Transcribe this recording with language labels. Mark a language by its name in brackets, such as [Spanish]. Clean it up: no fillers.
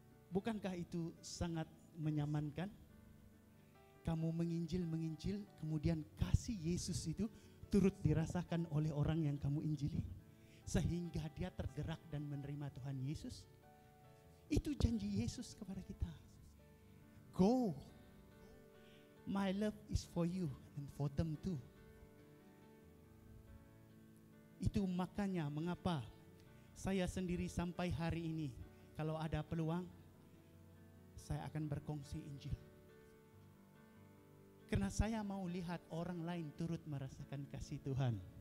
[Malay] Bukankah itu sangat menyamankan? Kamu menginjil, kemudian kasih Yesus itu turut dirasakan oleh orang yang kamu injili, sehingga dia tergerak dan menerima Tuhan Yesus. Itu janji Yesus kepada kita. [English] Go, my love is for you and for them too. [Malay] Itu makanya mengapa saya sendiri sampai hari ini, kalau ada peluang, saya akan berkongsi Injil. Karena saya mau lihat orang lain turut merasakan kasih Tuhan.